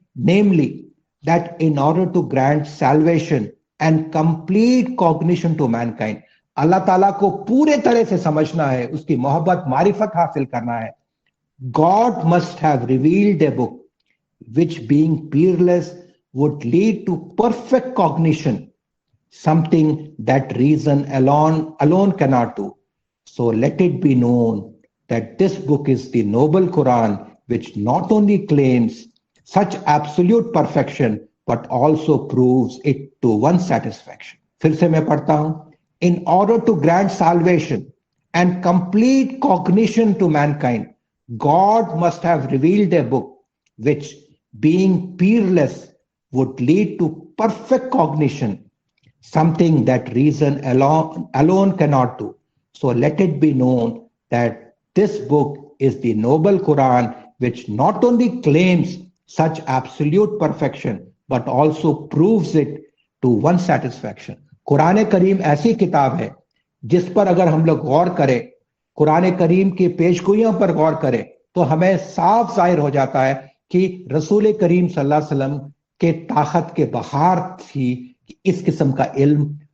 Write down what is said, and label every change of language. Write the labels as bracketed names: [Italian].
[English] namely that in order to grant salvation and complete cognition to mankind، [Urdu] اللہ تعالیٰ کو پورے طرح سے سمجھنا ہے، اس کی محبت، معرفت حاصل کرنا ہے، [English] God must have revealed a book which being peerless would lead to perfect cognition, something that reason alone cannot do. So let it be known that this book is the noble Quran, which not only claims such absolute perfection but also proves it to one's satisfaction. [Urdu] پھر سے میں پڑھتا ہوں. [English] In order to grant salvation and complete cognition to mankind, God must have revealed a book which, being peerless, would lead to perfect cognition, something that reason alone cannot do. So let it be known that this book is the noble Quran, which not only claims such absolute perfection but also proves it to one's satisfaction. [Urdu] قرآن کریم ایسی کتاب ہے جس پر اگر ہم لوگ غور کریں، قرآن کریم کی پیشگوئیوں پر غور کریں، تو ہمیں صاف ظاہر ہو جاتا ہے کہ رسول کریم صلی اللہ علیہ وسلم کے طاقت کے بہار تھی کہ اس قسم کا علم